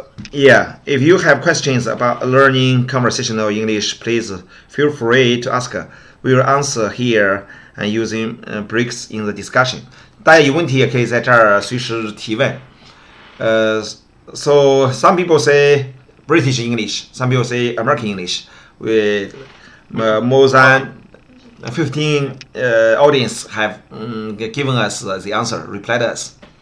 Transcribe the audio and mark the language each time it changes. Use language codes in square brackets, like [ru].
[en] Yeah, if you have questions about learning conversational English, please feel free to ask. We will answer here and using breaks in the discussion. [zh] 大家有问题也可以在这儿随时提问。 [en] So some people say British English, some people say American English. With more than 15 audience have given us the answer, replied us.